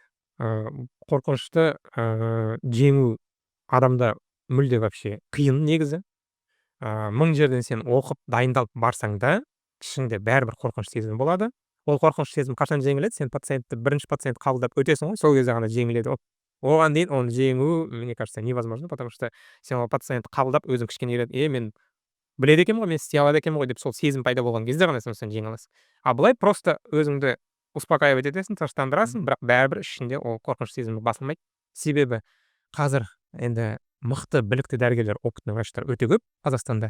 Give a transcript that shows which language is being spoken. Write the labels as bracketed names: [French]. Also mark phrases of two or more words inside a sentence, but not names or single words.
[Kazakh] Қорқынышты жеңу адамда мүлде вообще қиын негізі. 1000 жерден сен оқып, дайындалып барсаң да, ішіңде бәрібір қорқыныш сезімі болады. Ол қорқыныш сезім қашан жеңіледі? Сен бірінші пациент қабылдап өтесің ғой, сол кезде ғана жеңіледі. Оған дейін оны жеңу, [Russian] мне кажется, невозможно, потому что [Kazakh] сен ол пациентті қабылдап, өзің кішкене үйреніп, мен біледі екенмін ғой, мен істей алады екенмін ғой деп сол сезім пайда болған кезде ғана сен жеңе аласың. Былай просто өзіңді успокаивать етесің, тыныштандырасың, бірақ бәрібір ішінде ол қорқыныш сезімі басылмайды. Себебі қазір енді мықты білікті дәрігерлер, [Russian] опытный врачтар [Kazakh] өте көп Қазақстанда.